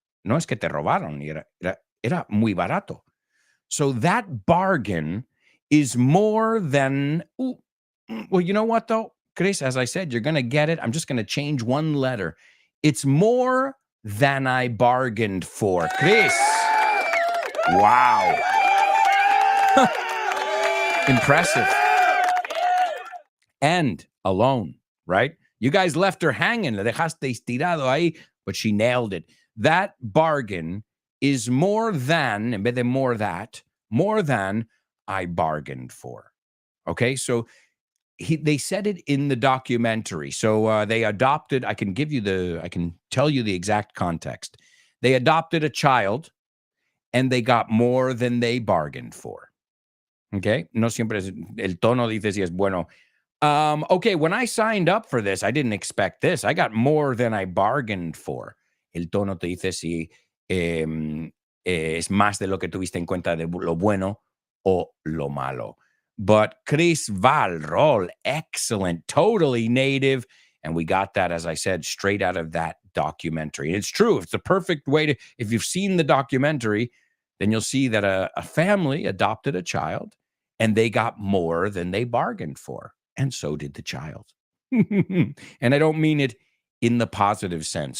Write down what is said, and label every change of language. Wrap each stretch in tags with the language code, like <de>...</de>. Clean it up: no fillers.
<es>No es que te robaron, era muy barato.</es> <en>So that bargain is more than, well, you know what, though, Chris, as I said, you're going to get it. I'm just going to change one letter. It's more than I bargained for. Chris. Wow. Impressive. And alone, right? You guys left her hanging.</en> <es>Le dejaste estirado ahí,</es> <en>but she nailed it. That bargain is more than,</en> <es>en vez de</es> <en>more than I bargained for. Okay, so they said it in the documentary. So they adopted, I can tell you the exact context. They adopted a child and they got more than they bargained for.</en> <es>Okay, no siempre es, el tono dice si es bueno.</es> <en>Okay, when I signed up for this, I didn't expect this. I got more than I bargained for.</en> <es>El tono te dice si es más de lo que tuviste en cuenta de lo bueno o lo malo.</es> <en>But Chris Valrol, excellent, totally native. And we got that, as I said, straight out of that documentary. And it's true. It's the perfect way to, if you've seen the documentary, then you'll see that a family adopted a child and they got more than they bargained for. And so did the child. And I don't mean it in the positive sense.</en>